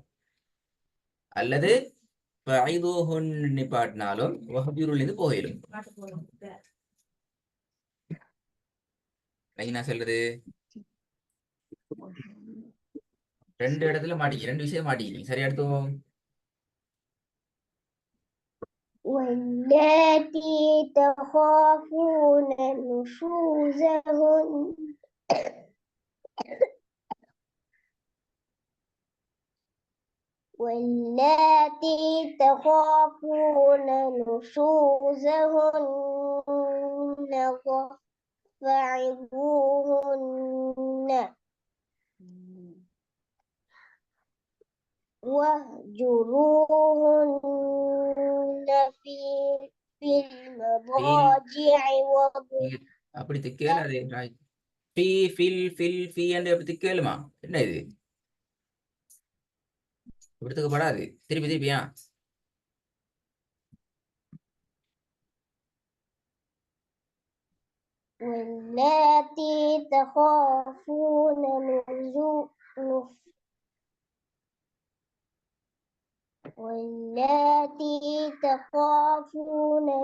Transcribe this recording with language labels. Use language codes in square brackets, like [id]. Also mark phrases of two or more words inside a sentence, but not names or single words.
[ta] அல்லது நிப்பாட்டினாலும் இது போயிடும். என்ன சொல்றது? ரெண்டு இடத்துல மாட்டிக்க, ரெண்டு விஷயம் மாட்டிக்கிறீங்க. சரி, அடுத்தோம். [ar] واللاتي تخافون نشوزهن واللاتي تخافون نشوزهن فعظوهن واهجروهن في المضاجع [ta] அப்படி திக்கேல அதே ஃபி ஃபில் ஃபில் ஃபி என்று அப்படி திக்கேலுமா? என்ன இது இப்படித்துக்கப்படாது. திருப்பி திருப்பியா? [ar] واللاتي تخافون واللاتي تخافون